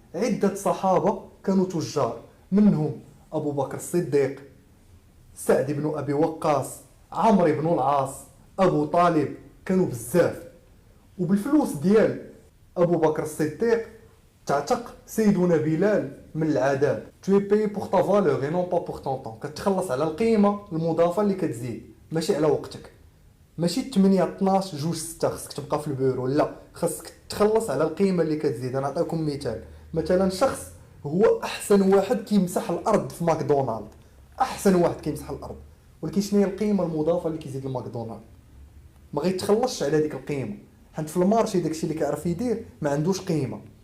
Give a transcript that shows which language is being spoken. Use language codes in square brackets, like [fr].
[ar] عده صحابه كانوا تجار، منهم ابو بكر الصديق، سعد بن ابي وقاص، عمرو بن العاص، ابو طالب، كانوا بزاف. وبالفلوس ديال ابو بكر الصديق تعتق سيدنا بلال من العذاب. [fr] tu es payé pour ta valeur et non pas pour ton temps. [ar] كتخلص على القيمه المضافه اللي كتزيد، ماشي على وقتك. ماشي 8 12 2 6 خصك تبقى في البيرو، لا، خصك تخلص على القيمه اللي كتزيد. انا نعطيكم مثال، مثلا شخص هو احسن واحد كيمسح الارض في ماكدونالد، احسن واحد كيمسح الارض، ولكن شنو هي القيمه المضافه اللي كيزيد لماكدونالد؟ ما غيتخلصش على ديك القيمه، حيت في المارشي داكشي اللي كيعرف يدير ما عندوش قيمه.